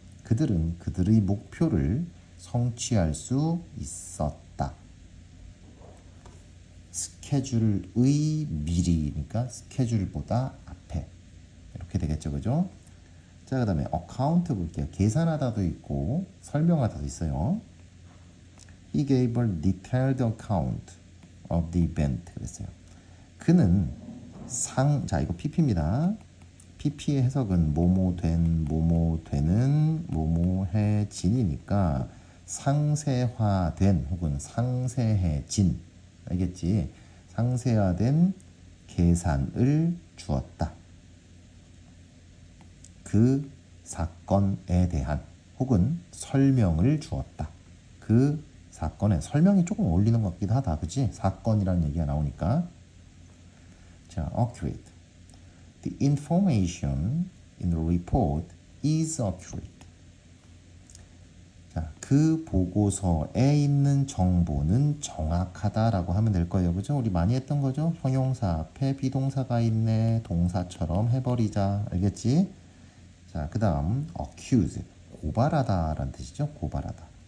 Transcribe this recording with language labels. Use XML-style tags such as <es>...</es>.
<ko>그들은 그들의 목표를 성취할 수 있었다. 스케줄의 미리니까 스케줄보다 앞에 이렇게 되겠죠, 그죠? 자, 그 다음에 account 볼게요. 계산하다도 있고 설명하다도 있어요.</ko> <en>He gave a detailed account of the event.</en> <ko>그랬어요. 그는 자, 이거 PP입니다. PP의 해석은 뭐뭐 된, 뭐뭐 되는, 뭐뭐해진이니까 상세화된 혹은 상세해진, 알겠지? 상세화된 계산을 주었다. 그 사건에 대한 혹은 설명을 주었다. 그 사건에 설명이 조금 어울리는 것 같기도 하다, 그치? 사건이라는 얘기가 나오니까. 자, accurate.</ko> <en>The information in the report is accurate.</en> <ko>자, 그 보고서에 있는 정보는 정확하다라고 하면 될 거예요, 그죠? 우리 많이 했던 거죠? 형용사 앞에 비동사가 있네, 동사처럼 해버리자, 알겠지? 자, 그 다음 accuse, 고발하다라는 뜻이죠, 고발하다.</ko>